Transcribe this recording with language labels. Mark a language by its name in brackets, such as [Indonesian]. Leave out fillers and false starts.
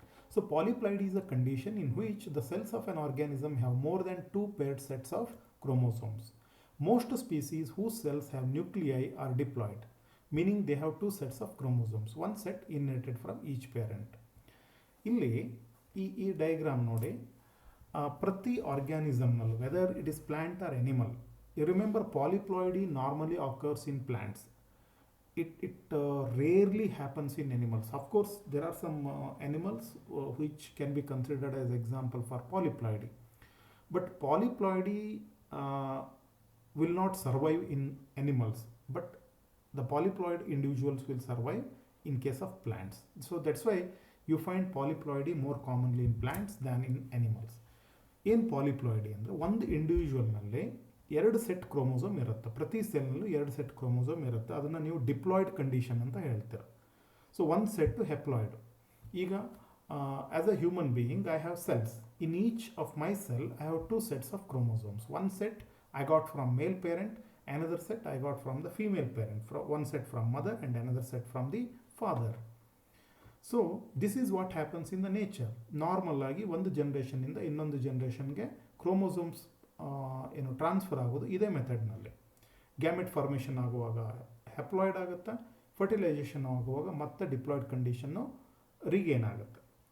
[English] So polyploidy is a condition in which the cells of an organism have more than 2 paired sets of chromosomes. Most species whose cells have nuclei are diploid, meaning they have 2 sets of chromosomes, one set inherited from each parent. [Kannada] ಇಲ್ಲಿ ಈ diagram ನೋಡಿ, ಪ್ರತಿ ಆರ್ಗ್ಯಾನಿಸಮ್ನಲ್ಲೂ, [English] Whether it is plant or animal, you remember polyploidy normally occurs in plants. It rarely happens in animals. Of course, there are some animals which can be considered as example for polyploidy. But polyploidy will not survive in animals. But the polyploid individuals will survive in case of plants. So that's why you find polyploidy more commonly in plants than in animals. In polyploidy, [Kannada] ಅಂದರೆ ಒಂದು ಇಂಡಿವಿಜುವಲ್ನಲ್ಲಿ 2 set chromosome ಇರುತ್ತೆ. ಪ್ರತಿ ಸೆಲ್ನಲ್ಲೂ 2 set chromosome ಇರುತ್ತೆ. ಅದನ್ನು ನೀವು diploid condition ಅಂತ ಹೇಳ್ತೀರ. [English] so [Kannada] ಒಂದು ಸೆಟ್ಟು ಹೆಪ್ಲಾಯ್ಡ್. [English] ಈಗ as a human being I have cells. In each of my cell I have 2 sets of chromosomes. One set I got from male parent, another set I got from the female parent. One set from mother and another set from the father. So this is what happens in the nature. [Kannada] Normal ಆಗಿ ಒಂದು ಜನ್ರೇಷನ್ನಿಂದ ಇನ್ನೊಂದು ಜನ್ರೇಷನ್ಗೆ chromosomes ಏನು transfer ಆಗೋದು ಇದೇ ಮೆಥಡ್ನಲ್ಲಿ. Gamete formation ಆಗುವಾಗ haploid ಆಗುತ್ತೆ, fertilisation ಆಗುವಾಗ ಮತ್ತೆ ಡಿಪ್ಲಾಯ್ಡ್ ಕಂಡೀಷನ್ನು ರಿಗೇನ್ ಆಗುತ್ತೆ.